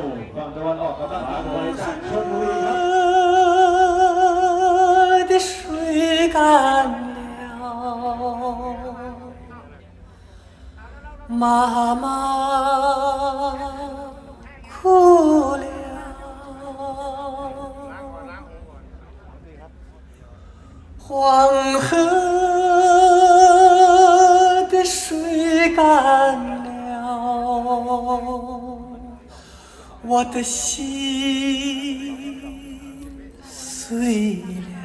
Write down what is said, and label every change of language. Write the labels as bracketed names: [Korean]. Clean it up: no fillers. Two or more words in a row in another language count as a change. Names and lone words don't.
[Thai] ฝั่งตะวันออกกำลังบริษัทชลบุรีครับ [Chinese] 的水干了，妈妈哭了，黄河的水干了，我的心碎了。